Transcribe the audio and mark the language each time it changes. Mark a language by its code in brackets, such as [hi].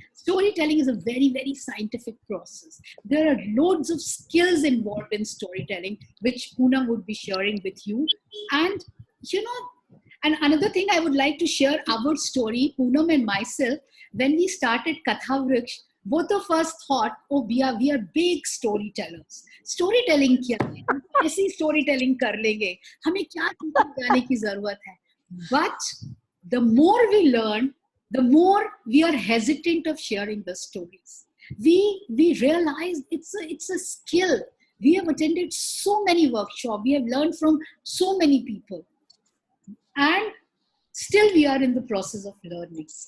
[en] Storytelling is a very, very scientific process. There are loads of skills involved in storytelling, which Poonam would be sharing with you. And, and another thing I would like to share our story, Poonam and myself, when we started Katha Vriksh, both of us thought, oh, we are big storytellers. [hi] Storytelling क्या है? हम ऐसी storytelling कर लेंगे. हमें क्या जाने की जरूरत है? [en] But the more we learn, the more we are hesitant of sharing the stories. We realize it's a skill. We have attended so many workshops. We have learned from so many people. And still we are in the process of learning.